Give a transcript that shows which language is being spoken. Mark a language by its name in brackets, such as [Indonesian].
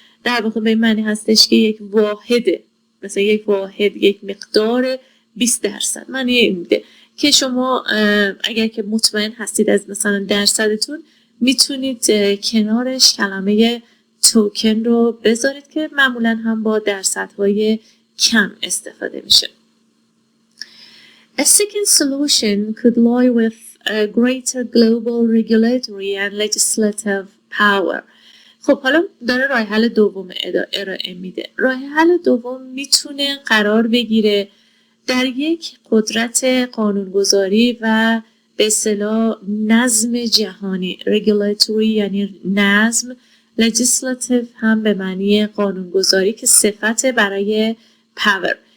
[Persian] در واقع به این معنی هستش که یک واحده، مثلا یک مقدار 20% معنی این میده که شما اگر که مطمئن هستید از مثلا درصدتون میتونید کنارش کلمه توکن رو بذارید که معمولا هم با درصدهای کم استفاده میشه. [English] A second solution could lie with a greater global regulatory and legislative power. [Persian] خب حالا داره راه حل دوم ارائه میده. راه حل دوم میتونه قرار بگیره در یک قدرت قانونگذاری و به اصطلاح نظم جهانی. regulatory یعنی نظم، legislative هم به معنی قانونگذاری که صفت برای power.